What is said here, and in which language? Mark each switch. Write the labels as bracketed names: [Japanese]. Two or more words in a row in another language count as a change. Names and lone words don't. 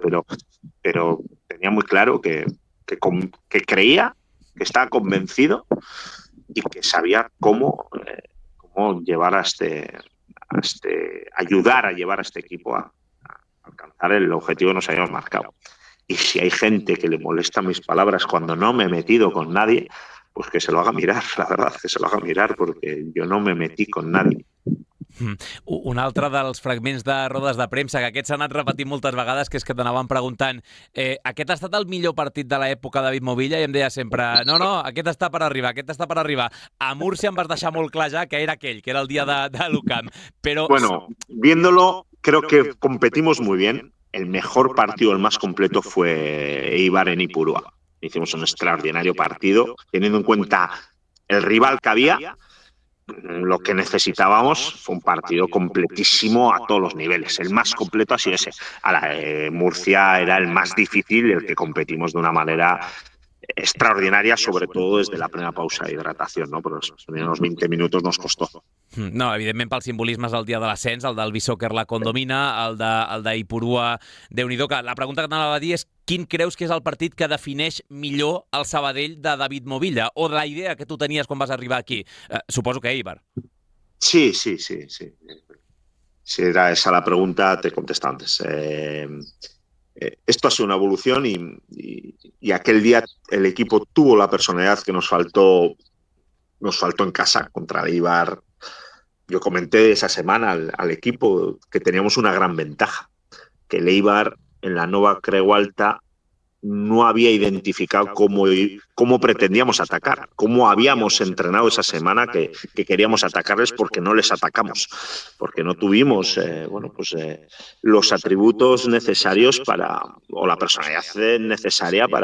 [Spanish] Pero tenía muy claro que creía, que estaba convencido y que sabía cómo llevar ayudar a llevar a este equipo a alcanzar el objetivo que nos habíamos marcado. Y si hay gente que le molesta mis palabras cuando no me he metido con nadie, pues que se lo haga mirar, la verdad, que se lo haga mirar, porque yo no me metí con nadie. [Catalan] Un altre dels fragments de rodes de premsa, que aquest s'ha anat repetint moltes vegades, que és que t'anaven preguntant aquest ha estat el millor partit de l'època de David Movilla? I em deia sempre, no, aquest està per arribar, aquest està per arribar. A Múrcia em vas deixar molt clar ja que era aquell, que era el dia de l'UCAM. Però... [Spanish] Bueno, viéndolo, creo que competimos muy bien. El mejor partido, el más completo, fue Eibar en Ipurúa. Hicimos un extraordinario partido, teniendo en cuenta el rival que había. Lo que necesitábamos fue un partido completísimo a todos los niveles. El más completo ha sido ese. Murcia era el más difícil, el que competimos de una manera extraordinaria, sobre todo desde la plena pausa de hidratación, ¿no? Pero los primeros 20 minutos nos costó. [Catalan] No, evidentment pel simbolisme és el dia de l'ascens, el del Bisóquer la condomina, el d'Ipurúa, Déu-n'hi-do, que la pregunta que t'anava a dir és quin creus que és el partit que defineix millor el Sabadell de David Movilla, o de la idea que tu tenies quan vas arribar aquí? Suposo que Eibar. [Spanish] Sí. Si era esa la pregunta, te contesto antes. Esto ha sido una evolución y aquel día el equipo tuvo la personalidad que nos faltó en casa contra el Eibar. Yo comenté esa semana al equipo que teníamos una gran ventaja, que el Eibar en la Nova Creu Alta no había identificado cómo pretendíamos atacar, cómo habíamos entrenado esa semana que queríamos atacarles, porque no les atacamos, porque no tuvimos los atributos necesarios o la personalidad necesaria